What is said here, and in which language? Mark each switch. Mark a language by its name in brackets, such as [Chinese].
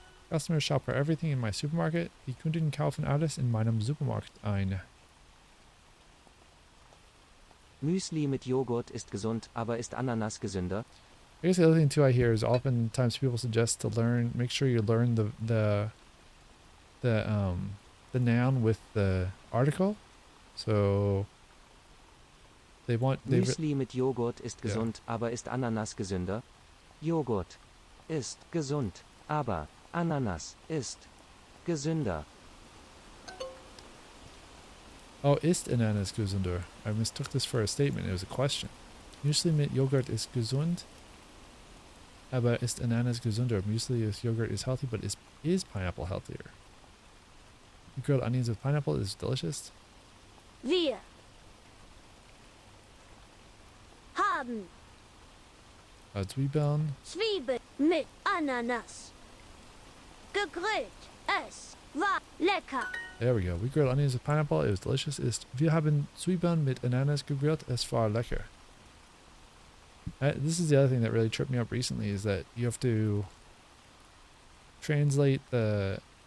[English] Customers shop for everything in my supermarket. [German] Die Kunden kaufen alles in meinem Supermarkt ein. Müsli mit Joghurt ist gesund, aber ist Ananas gesünder? [English] I guess the other thing too I hear is oftentimes people suggest to make sure you learn the noun with the article. So [German] Müsli mit Joghurt ist gesund, aber ist Ananas gesünder? Joghurt ist gesund, aber Ananas ist gesünder. Oh, ist Ananas gesünder? [English] I mistook this for a statement. It was a question. [German] Müsli mit Joghurt ist gesund, aber ist Ananas gesünder? [English] Müsli with yogurt is healthy, but is pineapple healthier? Grilled onions with pineapple is delicious. [German] Wir haben Zwiebeln. Zwiebeln mit Ananas gegrillt. Es war lecker. [English] There we go. We grilled onions with pineapple. It was delicious. [German] Wir haben Zwiebeln mit Ananas gegrillt. Es war lecker. [English] This is the other thing that really tripped me up recently is that you have to translate the